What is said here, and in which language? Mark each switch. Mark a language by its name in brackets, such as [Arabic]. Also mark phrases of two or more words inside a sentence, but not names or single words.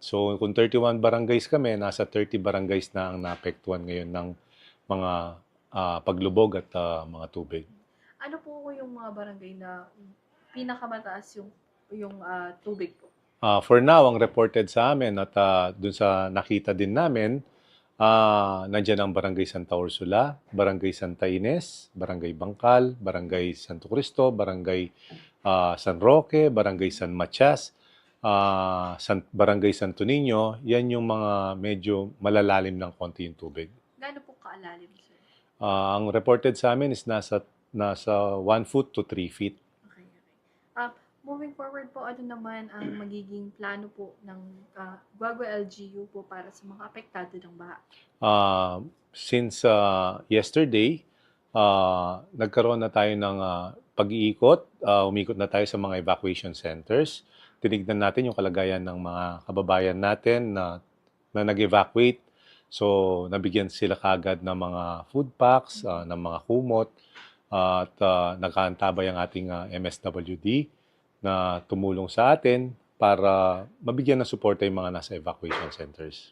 [Filipino] So kung 31 barangays kami, nasa 30 barangays na ang naapektuhan ngayon ng mga paglubog at mga tubig. Ano po yung mga barangay na pinakamataas yung tubig po? [English] For now, [Filipino] ang reported sa amin at dun sa nakita din namin, nandyan ang Barangay Santa Ursula, Barangay Santa Ines, Barangay Bangkal, Barangay Santo Cristo, Barangay San Roque, Barangay San Matias, Barangay Santo Niño. Yan yung mga medyo malalalim ng konti yung tubig. Gaano po kaalalim, sir? Ang reported sa amin is nasa [English] 1 foot to 3 feet. Moving forward [Filipino] po, ano naman ang magiging plano po ng Guagua LGU po para sa mga apektado ng baha? [English] Since yesterday, [Filipino] nagkaroon na tayo ng pag-iikot. Umikot na tayo sa mga [English] evacuation centers. [Filipino] Tinignan natin yung kalagayan ng mga kababayan natin na nag-evacuate So, nabigyan sila kagad ng mga [English] food packs, [Filipino] ng mga kumot, at nakaantabay ang ating MSWD na tumulong sa atin para mabigyan ng suporta yung mga nasa [English] evacuation centers.